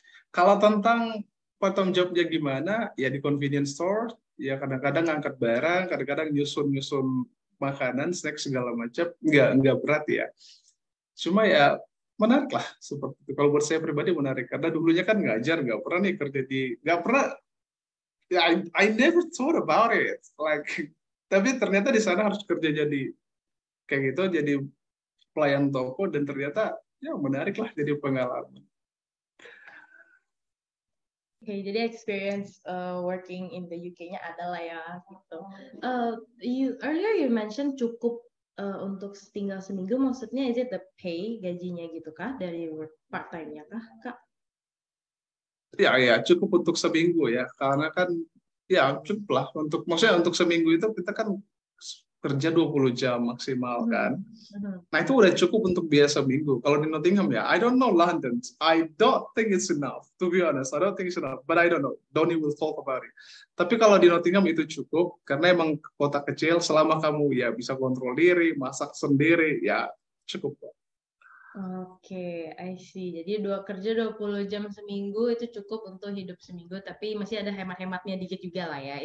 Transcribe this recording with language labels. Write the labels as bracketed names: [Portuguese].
[Indonesian] Kalau tentang part-time job-nya gimana, ya di convenience store, ya kadang-kadang ngangkat barang, kadang-kadang nyusun makanan, snack segala macam, nggak berat ya. Cuma ya menarik lah seperti itu. Kalau buat saya pribadi menarik karena dulunya kan ngajar, nggak pernah nih kerja nggak pernah. [English] Ya, I never thought about it. Like, [Indonesian] tapi ternyata di sana harus kerja jadi kayak gitu, jadi pelayan toko, dan ternyata ya menarik lah, jadi pengalaman. Oke, jadi [English] experience working in the UK- [Indonesian] nya adalah ya gitu. [English] Earlier you mentioned [Indonesian] cukup untuk tinggal seminggu, maksudnya [English] is it the pay, [Indonesian] gajinya gitu kah dari work part-time-nya kah, Kak? Ya cukup untuk seminggu ya, karena kan ya cukup lah maksudnya untuk seminggu itu kita kan kerja 20 jam maksimal kan. Nah itu udah cukup untuk biaya seminggu. Kalau di Nottingham ya, [English] I don't know London. I don't think it's enough. To be honest, I don't think it's enough. But I don't know. Donny will talk about it. [Indonesian] Tapi kalau di Nottingham itu cukup, karena emang kota kecil, selama kamu ya bisa kontrol diri, masak sendiri, ya cukup. [English] Oke, I see. [Indonesian] Jadi kerja 20 jam seminggu itu cukup untuk hidup seminggu, tapi masih ada hemat-hematnya dikit juga lah ya.